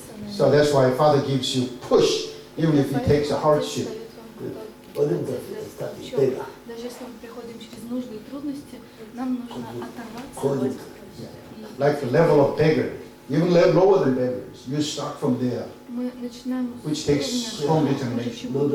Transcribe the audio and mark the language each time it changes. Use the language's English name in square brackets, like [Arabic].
[English] So that's why Father gives you push, even if it takes a hardship. [Russian] Даже если мы приходим через нужды и трудности, нам нужно оторваться. [English] Like the level of beggar, even lower than beggars, you start from there, [Russian] Мы начинаем [English] which takes strong determination.